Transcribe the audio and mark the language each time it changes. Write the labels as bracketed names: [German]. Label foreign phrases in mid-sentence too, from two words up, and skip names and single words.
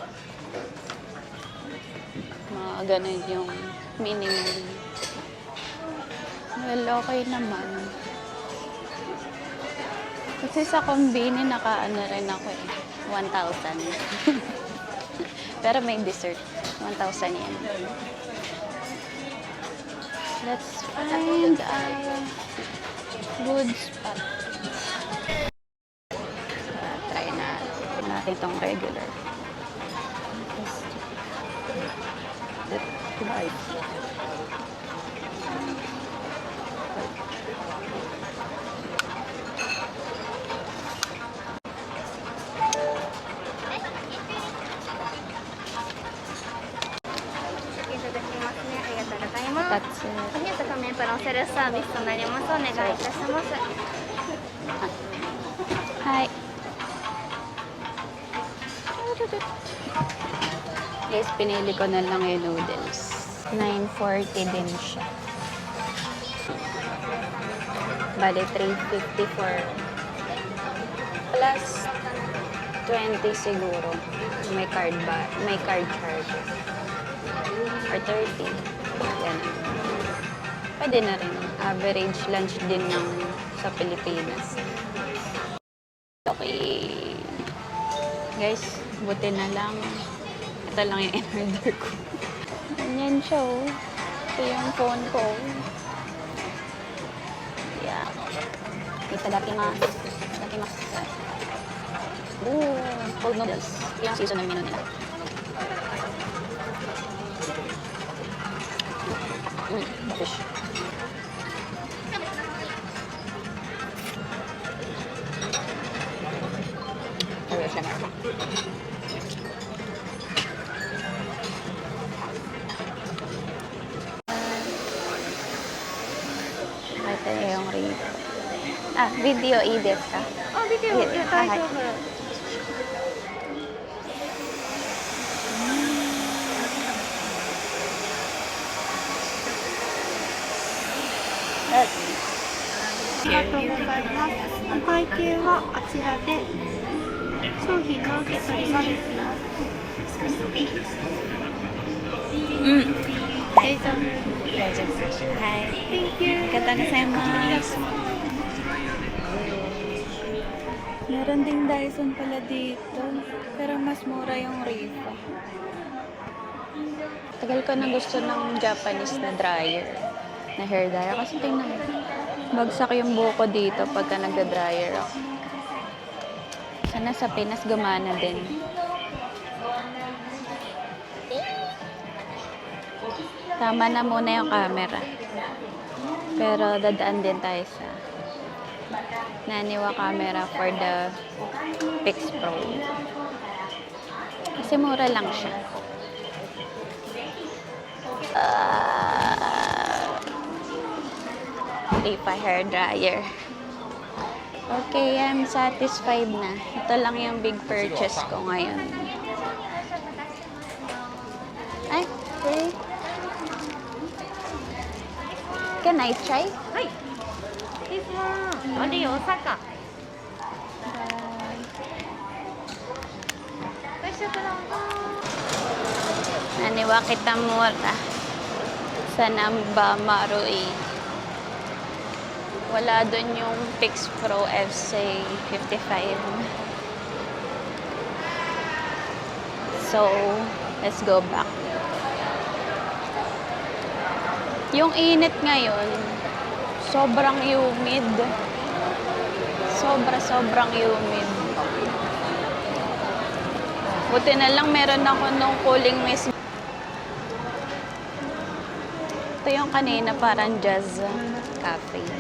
[Filipino] Mga ganun yung minimum. Well, okay naman. Kasi sa kombini, naka-ano rin ako eh. 1,000. Pero may dessert. [English] 1,000 yen. Let's find a good spot. [Filipino] Try natin itong regular. [English] Right. That's it. [Japanese] 次は画面プランセルサービスとなります。お願いいたします。はい。 [Filipino] Guys, pinili ko na lang yung noodles. 940 din siya. Bali, 354. Plus 20 siguro. May card ba? May [English] card charges. [Filipino] Or 30. Yan. Pwede na rin. [English] Average lunch [Filipino] din ng sa Pilipinas. Okay. Guys, buti na lang. Ito lang yung in-order ko. Ganyan siya, oh. Ito yung phone ko. [English] Yeah. [Japanese] いただきます。いただきます. [English] Ooh, cold noodles. [Filipino] Yung seasonal menu nila. Fish. Ayun siya na. Ito yung rito. Ah, video i-des ka. [Japanese] あ、ビデオ、いや、大丈夫。ありがとうございます。お会計はあちらで、商品の受け取りがですね。大丈夫。大丈夫。はい。 [English] Thank you. [Japanese] ありがとうございます。 [Filipino] Meron ding Dyson pala dito. Pero mas mura yung Rifa. Tagal ko na gusto ng Japanese na dryer. Na hair dryer. Kasi tingnan mo. Bagsak yung buko dito pagka nagda-dryer ako. Sana sa Pinas gumana din. Tama na muna yung camera. Pero dadaan din tayo sa Naniwa camera [English] for the Pix Pro. [Filipino] Kasi mura lang siya. [English] Rifa hair dryer. Okay, I'm satisfied [Filipino] na. Ito lang yung big purchase ko ngayon. Ay, okay. [English] Can I try? はい。This one. [Japanese] あれよ、Osaka. ご試食どうぞ。 [Filipino] Naniwa kita mura sa Namba Marui. Wala dun yung Pix Pro FC 55. [English] So, let's go back. [Filipino] Yung init ngayon, sobrang humid. Sobrang humid. Buti na lang meron ako nung [English] cooling mist. [Filipino] Ito yung kanina parang [English] jazz cafe.